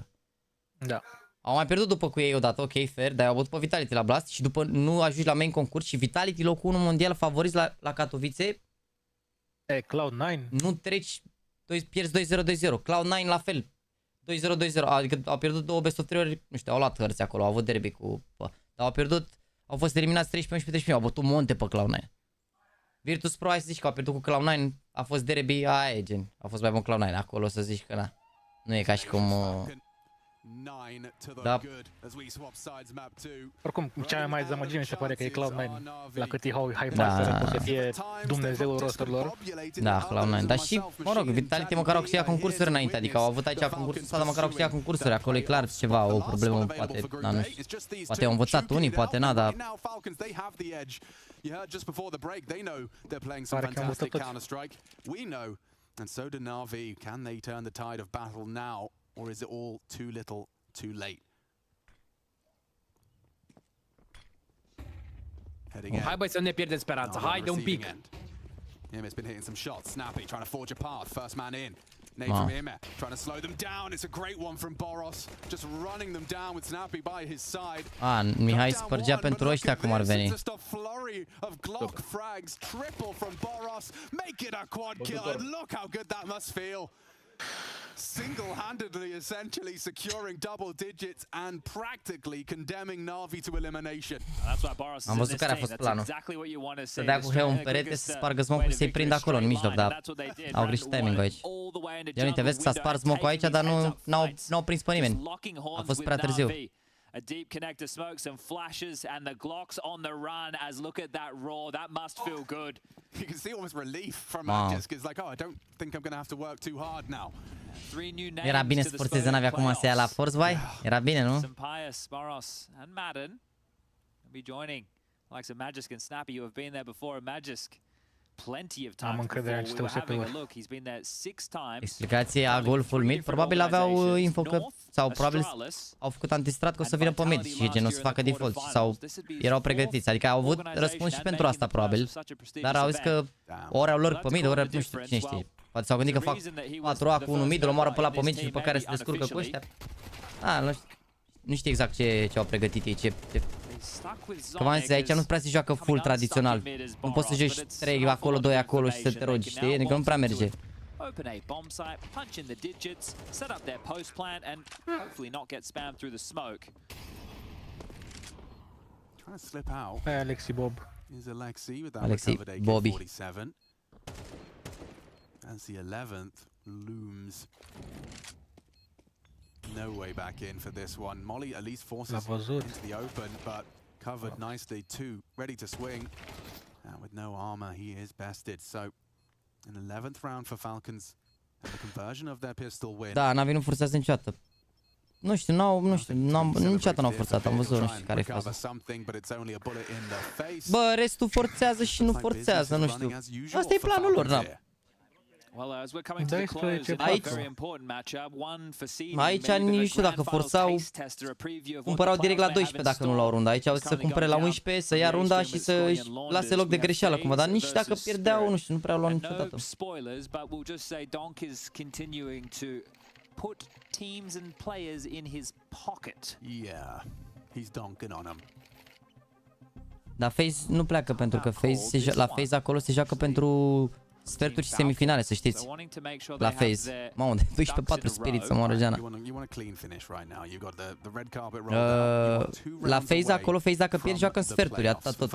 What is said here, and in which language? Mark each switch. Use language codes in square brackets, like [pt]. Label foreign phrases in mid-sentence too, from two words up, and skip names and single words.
[ro] Da. Au mai pierdut după cu ei odată, [en] ok, fair, [ro] dar i-au bătut pe Vitality la Blast și după nu ajungi la main concurs și Vitality locul 1 mondial favoriți la Katowice. E, Cloud9. Nu treci, pierzi 2-0-2-0, Cloud9 la fel. 2-0-2-0, adică au pierdut 2 [en] best of 3 [ro] ori, nu știu, au luat hărți acolo, au avut derby cu... Dar au pierdut, au fost eliminați 13-11-13, au bătut monte pe Cloud9. Virtus Pro, hai să zici că au pierdut cu Cloud9, a fost derby, aia e gen, a fost mai bun Cloud9, acolo să zici că na, nu e ca și cum... Da. Oricum, cea mai dezamăgire mi se pare că e Cloud9, la cât e hype-master, să fie Dumnezeul rosterilor. Da, Cloud9, dar și, mă rog, Vitality măcar au câștigat concursuri înainte, adică au avut aici concursul ăsta, dar măcar au câștigat concursuri, acolo e clar ceva, o problemă, poate, da, nu știu, poate au învățat unii, poate n-a, dar... Pare că am învățat toți. [en] And so do NAVI. Can they turn the tide of battle now, or is it all too little, too late? [ro] Hai băi să ne pierdem speranța, haide un pic. [en] IEM's been hitting some shots. Snappy trying to forge a path. First man in. Nate from IEM trying to slow them down. It's a great one from BO3, just running them down with Snappy by his side. [ro] Mihai spărgea pentru ăștia cum ar veni. [en] Just a flurry of Glock frags, triple from BO3. Make it a quad kill, and look how good that must feel. Single-handedly, essentially securing double digits and practically condemning NAVI to elimination. [ro] Am văzut care a fost planul. Să dea cu Heu în perete, să spargă smoke-ul, să-i prindă acolo în mijloc, dar au greșit timing-ul aici. Ia uite, vezi că s-a spart smoke-ul aici, dar n-au prins pe nimeni. A fost prea târziu. [en] A deep connector smokes and flashes, and the Glock's on the run. As look at that roar, that must feel good. You can see almost relief from Magis, because like, oh, I don't think I'm going to have to work too hard now. [ro] Era bine să forțeze NAVI acum să ia la force, vai? Era bine, nu? [en] Pius, Boros, and Madden will be joining. Like Magisk and Snappy, you have been there before. Magisk, plenty of time before. We were having a look. He's been there 6 times. [ro] Explicație a golful mid, probabil aveau info că, sau probabil au făcut antistrat că o să vină pe mid și genul să facă default sau erau pregătiți, adică au avut răspuns și pentru asta probabil, dar au zis că ori au lor pe mid, ori nu știu cine știe. Poate s-au gândit că fac 4A cu 1 mid, îl omoară pe ăla pe mid și după care se descurcă cu ăștia. Nu știu exact ce au pregătit ei, Că v-am zis, aici nu prea se joacă full tradițional. Nu poți să joci 3 acolo, 2 acolo și să te rogi, știi? Adică nu prea merge. [en] Open a bomb site, punch in the digits, set up their post plant, and hopefully not get spammed through the smoke. Trying to slip out. Alexi Bob. Is Alexi with that recovered AK-47. As the 11th looms. No way back in for this one. Molly at least forces into the open, but covered nicely too. Ready to swing. And with no armor, he is bested. So, an 11th round for Falcons. And the conversion of their pistol win. [ro] Da, NAVI nu forțează niciodată. Nu știu, niciodată n-au forțat, am văzut, nu știu care-i faza. Bă, restul forțează și nu forțează, nu știu. Asta e planul lor, da. Aici nici nu știu dacă forțau, cumpărau direct la 12 dacă nu luau runda. Aici au zis să cumpere la 11, să ia runda și să lase loc de greșeală cumva, dar nici dacă pierdeau, nu știu, nu prea au luat niciodată. [en] Put teams and players in his pocket. Yeah, he's donking on them. [ro] Dar FaZe nu pleacă pentru că la FaZe acolo se joacă pentru sferturi și semifinale, să știți. La FaZe. Mamă, de 12-4 Spirit să moară Jana. La FaZe acolo, FaZe dacă pierd joacă în sferturi, atât tot.